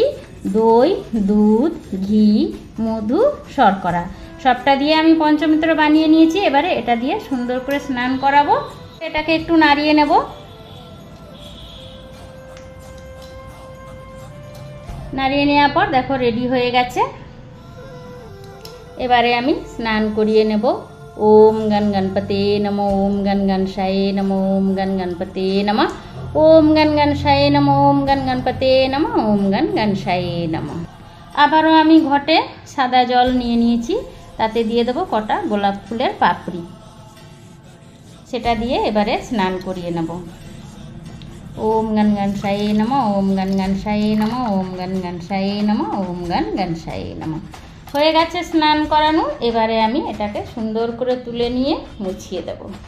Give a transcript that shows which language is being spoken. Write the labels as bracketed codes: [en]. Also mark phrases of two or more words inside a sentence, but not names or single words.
[bn] দই, দুধ, ঘি, মধু, শর্করা, সবটা দিয়ে আমি পঞ্চমিত্র বানিয়ে নিয়েছি। এবারে এটা দিয়ে সুন্দর করে স্নান করাবো। এটাকে একটু নাড়িয়ে নেব। নাড়িয়ে নেওয়ার পর দেখো রেডি হয়ে গেছে। এবারে আমি স্নান করিয়ে নেব। [sa] ओम गण गणपते नमो। ओम गण गणेशाय नमो। ओम गण गणपते नमः। ओम गण गणेशाय नमो। ओम गण गणपते नमः। ओम गण गणेशाय नमः। [bn] আবারও আমি ঘটে সাদা জল নিয়ে নিয়েছি, তাতে দিয়ে দেবো কটা গোলাপ ফুলের পাপড়ি। সেটা দিয়ে এবারে স্নান করিয়ে নেব। [sa] ओम गण गणेशाय नमः। ओम गण गणेशाय नमः। ओम गण गणेशाय नमः। ओम गण गणेशाय नमः। [bn] হয়ে গেছে স্নান করানো। এবারে আমি এটাকে সুন্দর করে তুলে নিয়ে মুছিয়ে দেব।